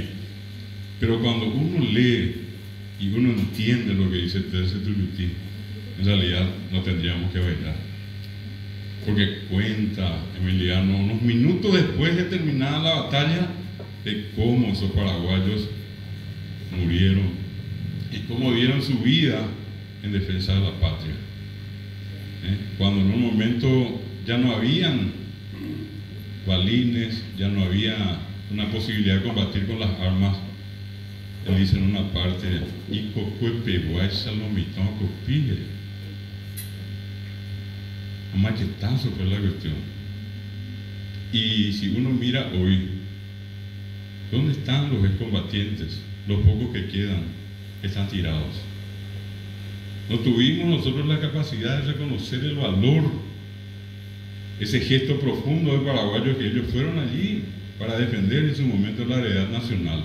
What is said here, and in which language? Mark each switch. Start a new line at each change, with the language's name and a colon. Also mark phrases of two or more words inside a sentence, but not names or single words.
Spanish: Pero cuando uno lee y uno entiende lo que dice 13 Tuyutí, en realidad no tendríamos que bailar, porque cuenta Emiliano unos minutos después de terminada la batalla de cómo esos paraguayos murieron y cómo dieron su vida en defensa de la patria. Cuando en un momento ya no habían balines, ya no había una posibilidad de combatir con las armas, él dice en una parte: y
Guarani: cocuepeguay salomitón copille.
Spanish: Un machetazo fue la cuestión. Y si uno mira hoy, ¿dónde están los excombatientes? Los pocos que quedan están tirados. No tuvimos nosotros la capacidad de reconocer el valor, ese gesto profundo de paraguayos que ellos fueron allí para defender en su momento la heredad nacional.